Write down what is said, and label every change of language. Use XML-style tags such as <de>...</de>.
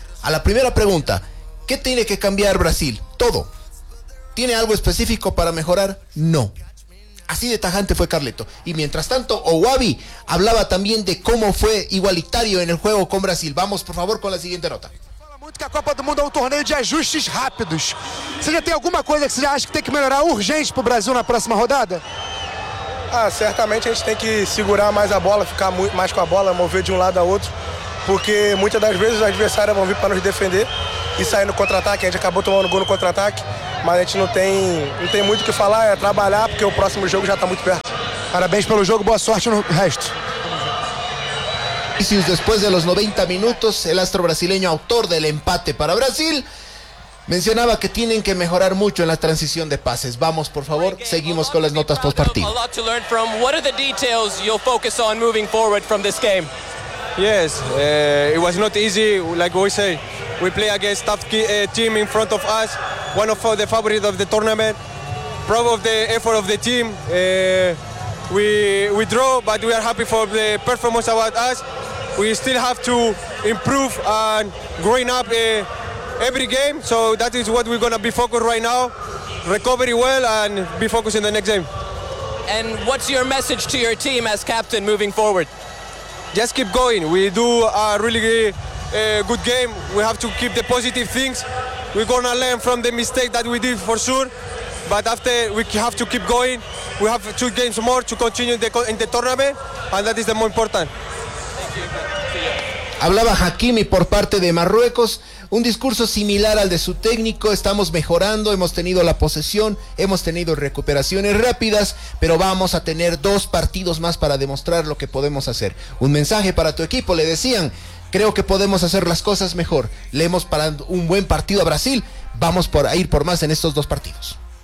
<es>A la primera pregunta, ¿qué tiene que cambiar Brasil? Todo. ¿Tiene algo específico para mejorar? No. Así de tajante fue Carleto. Y mientras tanto, Owabi hablaba también de cómo fue igualitario en el juego con Brasil. Vamos, por favor, con la siguiente nota.</es> <pt>Que a Copa do Mundo é um torneio de ajustes rápidos. Você já tem alguma coisa que você acha que tem que melhorar urgente pro Brasil na próxima rodada? Ah, certamente a gente tem que segurar mais a bola, ficar mais com a bola, mover de um lado a outro, porque muitas das vezes os adversários vão vir para nos defender e sair no contra-ataque. A gente acabou tomando gol no contra-ataque, mas a gente não tem muito o que falar, é trabalhar, porque o próximo jogo já está muito perto. Parabéns pelo jogo, boa sorte no resto.</pt> <es>Después de los 90 minutos, el astro brasileño, autor del empate para Brasil, mencionaba que tienen que mejorar mucho en la transición de pases. Vamos, por favor, seguimos con las notas post partido.</es> <en>A lot to learn from. What are the details you'll focus on moving forward from this game? Yes, it was not easy. Like we say, we play against tough team in front of us, one of the favorites of the tournament. Proud of the effort of the team. We draw, but we are happy for the performance about us. We still have to improve and growing up every game. So that is what we're going to be focused right now. Recovery well and be focused in the next game. And what's your message to your team as captain moving forward? Just keep going. We do a really good game. We have to keep the positive things. We're going to learn from the mistake that we did for sure. But after, we have to keep going. We have two games more to continue in the tournament. And that is the more important.</en> <es>Hablaba Hakimi por parte de Marruecos, un discurso similar al de su técnico. Estamos mejorando, hemos tenido la posesión, hemos tenido recuperaciones rápidas, pero vamos a tener dos partidos más para demostrar lo que podemos hacer. Un mensaje para tu equipo, le decían, creo que podemos hacer las cosas mejor. Le hemos parado un buen partido a Brasil, vamos a ir por más en estos dos partidos.</es>